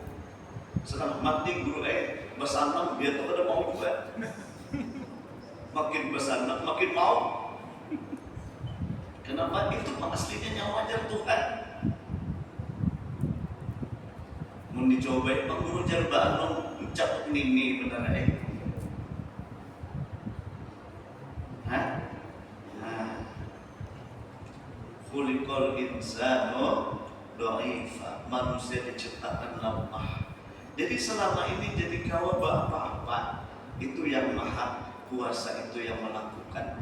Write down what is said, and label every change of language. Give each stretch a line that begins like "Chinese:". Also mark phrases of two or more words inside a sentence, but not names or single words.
Banjar: Sekarang mati guru besanam dia tuh ada mau juga. Makin besanam makin mau. Kenapa? Itu aslinya yang wajar Tuhan. Mau dicoba bang guru jarbaan ucap nini benar
Arabic: خلق الإنسان ضعيفا.
Banjar: Manusia diciptakan lemah. Jadi selama ini jadi kawan apa-apa itu yang Maha Kuasa itu yang melakukan.